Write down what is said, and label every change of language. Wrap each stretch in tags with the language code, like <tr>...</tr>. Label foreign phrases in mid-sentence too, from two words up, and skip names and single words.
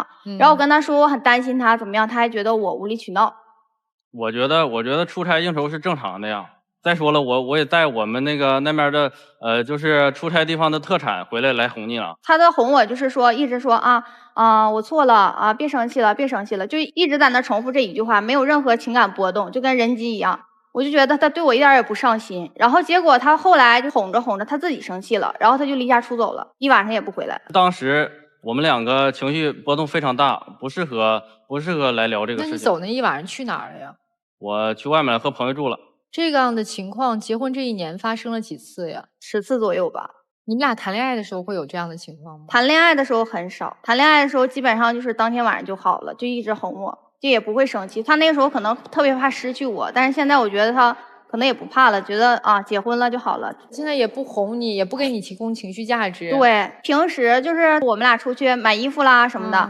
<zh>然後我跟他說我很擔心他怎麼樣，他還覺得我無理取鬧。我覺得出差應酬是正常的呀。再說了，我也帶我們那邊的就是出差地方的特產回來哄你了。他的哄我就是說一直說我錯了啊，別生氣了，就一直在那重複這一句話，沒有任何情感波動，就跟人機一樣。我就覺得他對我一點也不上心。然後結果他後來就哄着他自己生氣了，然後他就離家出走了，一晚上也不回來。當時我們兩個情緒波動非常大，不適合來聊這個事情。那你走那一晚上去哪兒了呀？我去外面和朋友住了。這樣的情況，結婚這1年發生了幾次呀？10次左右吧。你們倆談戀愛的時候會有這樣的情況嗎？談戀愛的時候很少，談戀愛的時候基本上就是當天晚上就好了，就一直哄我，就也不會生氣。他那個時候可能特別怕失去我，但是現在我覺得他可能也不怕了，覺得結婚了就好了。現在也不哄你，也不給你提供情緒價值。對，平時就是我們倆出去買衣服啦什麼的。</zh>